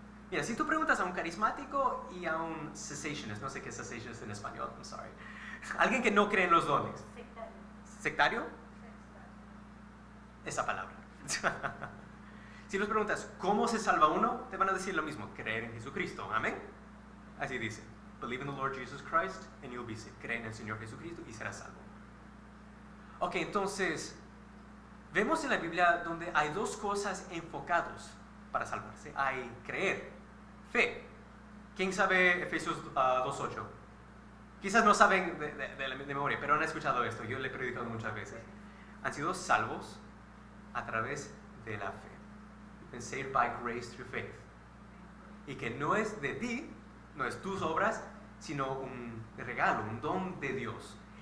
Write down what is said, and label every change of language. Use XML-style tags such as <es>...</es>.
<es>Mira, si tú preguntas a un carismático y a un cessationist, no sé qué es cessationist en español,</es> <en>I'm sorry,</en> <es>alguien que no cree en los dones. ¿Sectario? Esa palabra. Si los preguntas, ¿cómo se salva uno? Te van a decir lo mismo, creer en Jesucristo, amén. Así dice,</es> <en>believe in the Lord Jesus Christ and you'll be saved.</en> <es>Cree en el Señor Jesucristo y serás salvo. Ok, entonces, vemos en la Biblia donde hay dos cosas enfocadas para salvarse. Hay creer, fe. ¿Quién sabe Efesios 2.8? Quizás no saben de memoria, pero han escuchado esto. Yo le he predicado muchas veces. Han sido salvos a través de la fe.</es> <en>You've been saved by grace through faith.</en> <es>Y que no es de ti, no es tus obras, sino un regalo, un don de Dios.</es>